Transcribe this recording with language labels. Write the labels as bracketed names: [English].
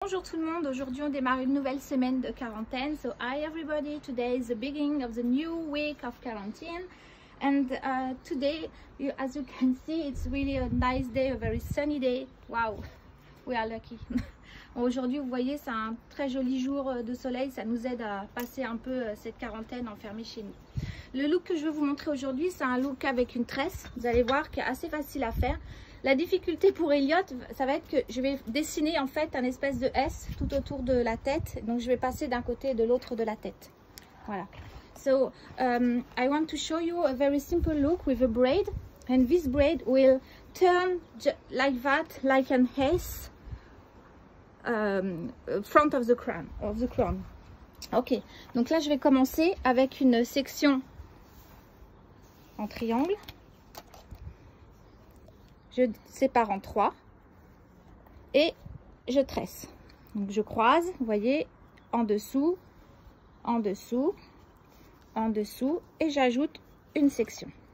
[French] Bonjour tout le monde, aujourd'hui on démarre une nouvelle semaine de quarantaine. [English] So hi everybody, today is the beginning of the new week of quarantine and today as you can see it's really a nice day, a very sunny day. Wow, we are lucky. [French] Aujourd'hui vous voyez c'est un très joli jour de soleil, ça nous aide à passer un peu cette quarantaine enfermée chez nous. Le look que je vais vous montrer aujourd'hui c'est un look avec une tresse, vous allez voir qui est assez facile à faire. La difficulté pour Elliot, ça va être que je vais dessiner en fait un espèce de S tout autour de la tête. Donc je vais passer d'un côté et de l'autre de la tête. Voilà. [English] So I want to show you a very simple look with a braid. And this braid will turn like that, like an S front of the crown. Ok. [French] Donc là je vais commencer avec une section en triangle. Je sépare en 3 et je tresse. Donc je croise, vous voyez, en dessous, en dessous, en dessous et j'ajoute une section.